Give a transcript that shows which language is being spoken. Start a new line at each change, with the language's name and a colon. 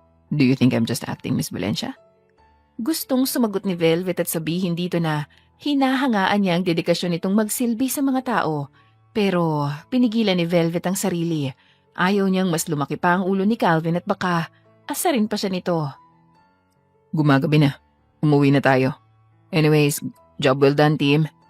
English: Do you think I'm just acting, Miss Valencia?
Filipino: Gustong sumagot ni Velvet at sabihin dito na hinahangaan niya ang dedikasyon nitong magsilbi sa mga tao. Pero pinigilan ni Velvet ang sarili. Ayaw niyang mas lumaki pa ang ulo ni Calvin at baka asarin pa siya nito. Gumagabi na. Umuwi na tayo.
English: Anyways, job well done, team.